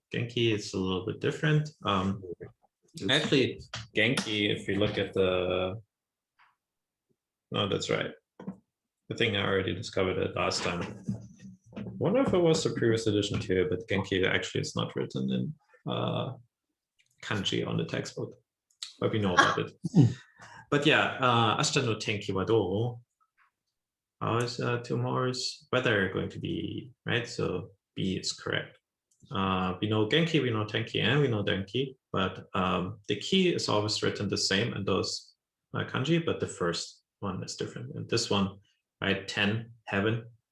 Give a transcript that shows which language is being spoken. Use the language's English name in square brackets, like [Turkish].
[English] Genki is a little bit different. Actually, Genki, if you look at the... No, that's right. I think I already discovered it last time. I wonder if it was the previous edition too, but Genki actually is not written in kanji on the textbook, but we know about it. But yeah, [Japanese] 明日の天気はどう? [English] How is tomorrow's weather going to be, right? So B is correct. We know Genki, we know Tenki, and we know Denki, but the key is always written the same in those kanji, but the first one is different. And this one, right, 10, heaven.